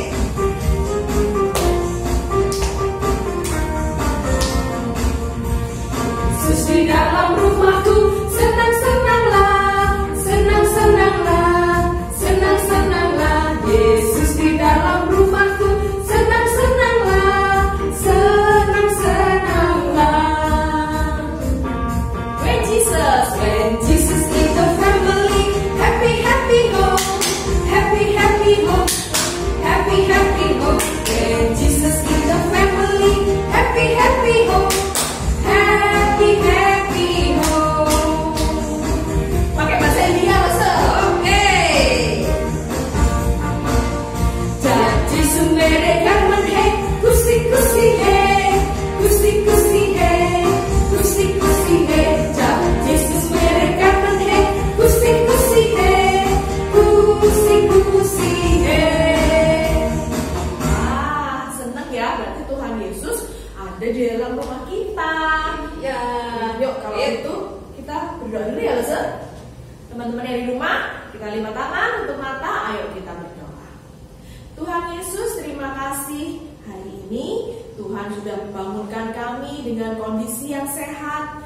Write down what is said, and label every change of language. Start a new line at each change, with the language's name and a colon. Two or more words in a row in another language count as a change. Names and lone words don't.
Indonesian: Yesus di dalam rumahku, senang-senanglah, senang-senanglah, senang-senanglah. Yesus di dalam rumahku, senang-senanglah, senang-senanglah.
English: When Jesus in the family, happy, happy home, happy, happy home, happy, happy home. When Jesus in the family, happy, happy home, happy, happy home.
Indonesian: Pakai bahasa India loh, Oke.
Hindi: जब यीशु मेरे घर में है, खुशी खुशी है, खुशी खुशी है, खुशी खुशी है। जब यीशु मेरे घर में है, खुशी खुशी है, खुशी खुशी है.
Indonesian: Senang ya, berarti Tuhan Yesus ada di dalam rumah kita. Ya. Yuk, kalau itu kita berdoa dulu ya, Lese. Teman-teman yang di rumah, kita lipat tangan, tutup mata, ayo kita berdoa. Tuhan Yesus, terima kasih hari ini Tuhan sudah membangunkan kami dengan kondisi yang sehat.